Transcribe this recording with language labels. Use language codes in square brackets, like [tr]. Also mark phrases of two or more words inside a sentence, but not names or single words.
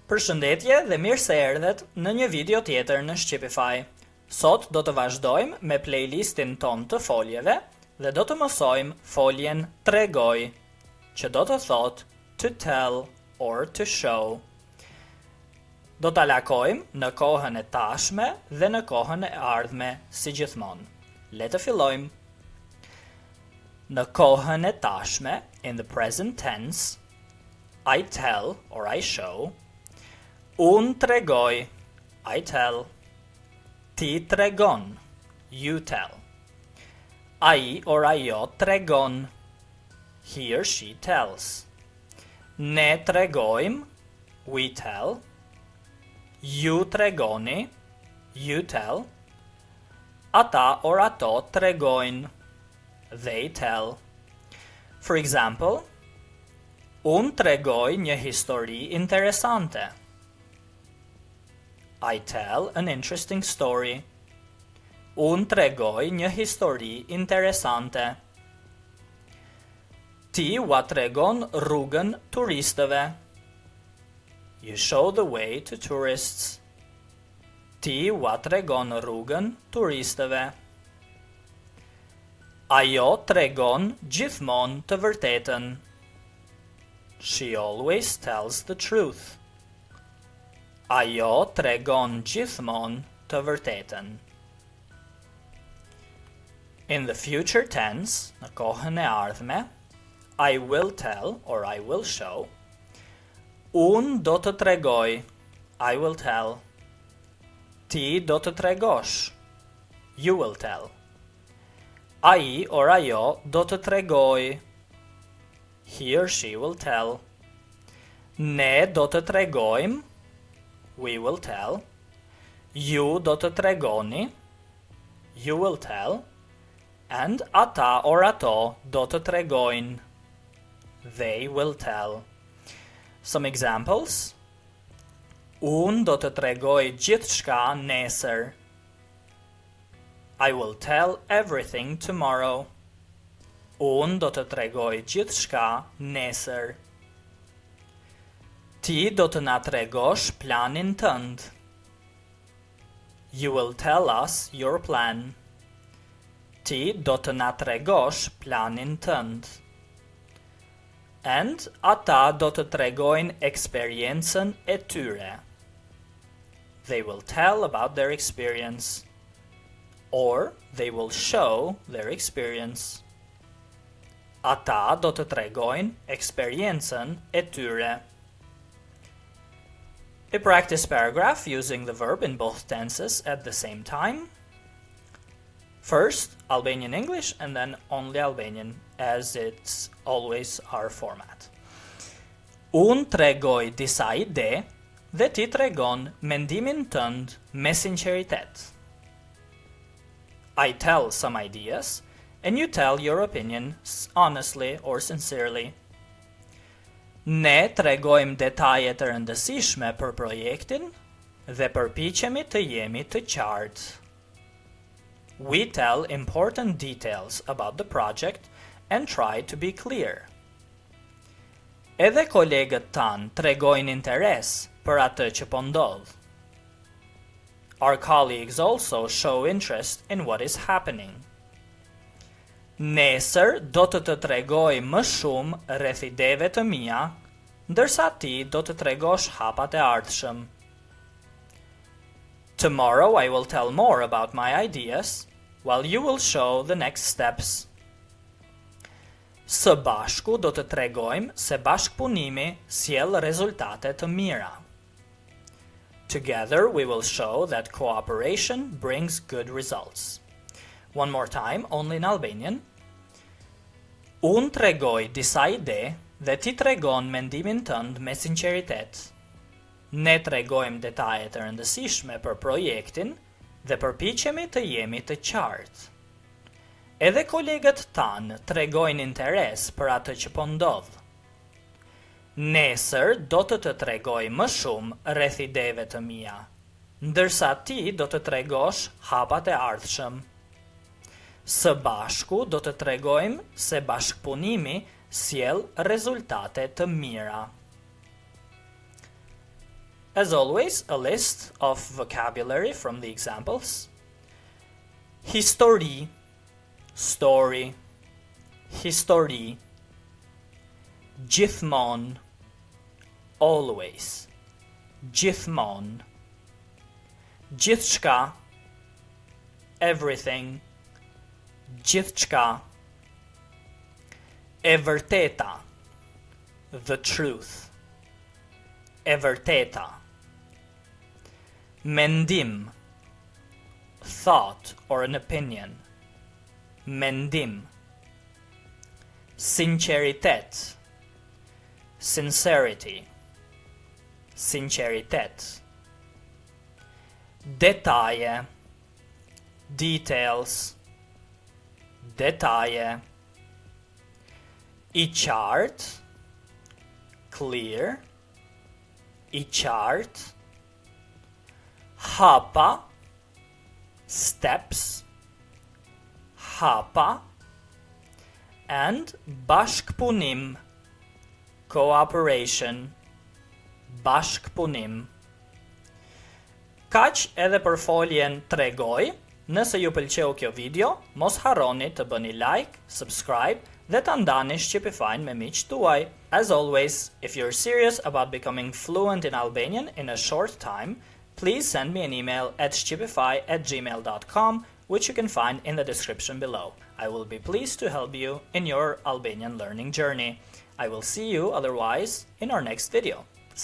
[sq] Përshëndetje dhe mirë se erdhet në një video tjetër në Shqipify. Sot do të vazhdojmë me playlistin ton të foljeve dhe do të mësojmë foljen Tregoj, që do të thot [en] to tell or to show. [sq] Do ta lakojmë në kohën e tashme dhe në kohën e ardhme si gjithmonë. Le të fillojmë. Në kohën e tashme, [en] in the present tense, I tell or I show. [sq] Unë tregoj, [en] I tell. [sq] Ti tregon, [en] you tell. [sq] Ai or ajo tregon, [en] he or she tells. [sq] Ne tregojmë, [en] we tell. [sq] Ju tregoni, [en] you tell. [sq] Ata or ato tregojnë, [en] they tell. For example, [sq] unë tregoj një histori interesante. [en] I tell an interesting story. [sq] Unë tregoj një histori interesante. Ti ua tregon rrugën turistëve. [en] You show the way to tourists. [sq] Ti ua tregon rrugën turistëve. Ajo tregon gjithmonë të vërtetën. [en] She always tells the truth. [sq] Ajo tregon gjithmonë të vërtetën. [en] In the future tense, [sq] në kohën e ardhme, [en] I will tell or I will show. [sq] Unë do të tregoj, [en] I will tell. [sq] Ti do të tregosh, [en] you will tell. [sq] Ai or ajo do të tregoj, [en] he or she will tell. [sq] Ne do të tregojmë, [en] we will tell. [sq] Ju do të tregoni, [en] you will tell. [sq] And ata or ato do të tregojnë, [en] they will tell. Some examples. [sq] Unë do të tregoj gjithçka nesër. [en] I will tell everything tomorrow. [sq] Unë do të tregoj gjithçka nesër. Ti do të na tregosh planin tënd. [en] You will tell us your plan. [sq] Ti do të na tregosh planin tënd. And ata do të tregojnë eksperiencën e tyre. [en] They will tell about their experience. Or they will show their experience. [sq] Ata do të tregojnë eksperiencën e tyre. [en] A practice paragraph using the verb in both tenses at the same time. First, Albanian English and then only Albanian, as it's always our format. [sq] Unë tregoj disa ide dhe ti tregon mendimin tënd me sinqeritet. [en] I tell some ideas and you tell your opinion honestly or sincerely. [sq] Ne tregojmë detaje të rëndësishme për projektin dhe përpiqemi të jemi të qartë. [en] We tell important details about the project and try to be clear. [sq] Edhe kolegët tanë tregojnë interes për atë që po ndodh. [en] Our colleagues also show interest in what is happening. [sq] Nesër do të të tregoj më shumë rreth ideve të mia, ndërsa ti do të tregosh hapat e ardhshëm. [en] Tomorrow I will tell more about my ideas, while you will show the next steps. [sq] Së bashku do të tregojmë se bashkëpunimi sjell rezultate të mira. [en] Together we will show that cooperation brings good results. One more time, only in Albanian. [sq] Unë tregoj disa ide dhe ti tregon mendimin tënd me sinqeritet. Ne tregojmë detaje të rëndësishme për projektin dhe përpiqemi të jemi të qartë. Edhe kolegët tanë tregojnë interes për atë që po ndodh. Nesër do të të tregoj më shumë rreth ideve të mia, ndërsa ti do të tregosh hapat e ardhshëm. Së bashku do të tregojmë se bashkëpunimi sjell rezultate të mira. [en] As always, a list of vocabulary from the examples. [sq] Histori, story, histori. Gjithmonë, always, gjithmonë. Gjithçka, everything, gjithçka. E vërteta, [en] the truth, [sq] e vërteta. Mendim, [en] thought or an opinion, [sq] mendim. Sinqeritet, sincerity, sinceritet. Detaje, details, detaje. I qartë, clear, i qartë. Hapa, steps, hapa. And bashkëpunim, cooperation, bashkëpunim. Kaq edhe për foljen Tregoj. Nëse ju pëlqeu kjo video, mos harroni të bëni like, subscribe dhe ta ndani Shqipify me miqtë tuaj. [en] As always, if you're serious about becoming fluent in Albanian in a short time, please send me an email at shqipify@gmail.com, which you can find in the description below. I will be pleased to help you in your Albanian learning journey. I will see you otherwise in our next video.